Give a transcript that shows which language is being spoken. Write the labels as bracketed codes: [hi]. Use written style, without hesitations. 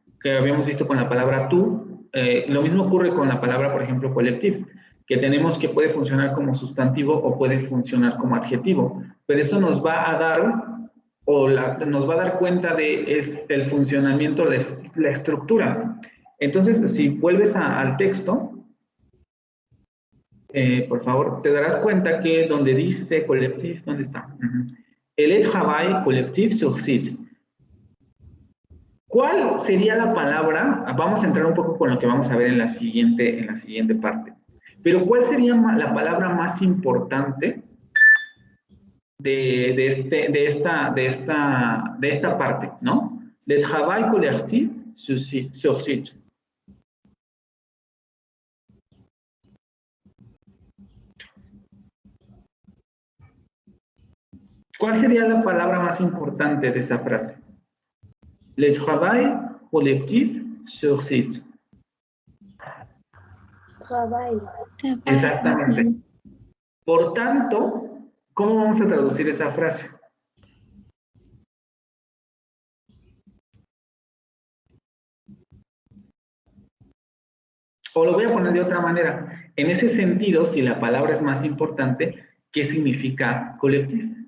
[es] Que habíamos visto con la palabra tú, lo mismo ocurre con la palabra, por ejemplo, collective, que tenemos que puede funcionar como sustantivo o puede funcionar como adjetivo, pero eso nos va a dar, nos va a dar cuenta de el funcionamiento, la estructura. Entonces, si vuelves al texto, por favor, te darás cuenta que donde dice collectif, ¿dónde está? [fr] El travail collectif sur site. [es] ¿Cuál sería la palabra? Vamos a entrar un poco con lo que vamos a ver en la siguiente parte. Pero ¿cuál sería la palabra más importante de esta parte, ¿no? [fr] Le travail collectif sur site. [es] ¿Cuál sería la palabra más importante de esa frase? [fr] Le travail collectif sur site. [es] Trabajo. Exactamente. Por tanto, ¿cómo vamos a traducir esa frase? O lo voy a poner de otra manera. En ese sentido, si la palabra es más importante, ¿qué significa collectif?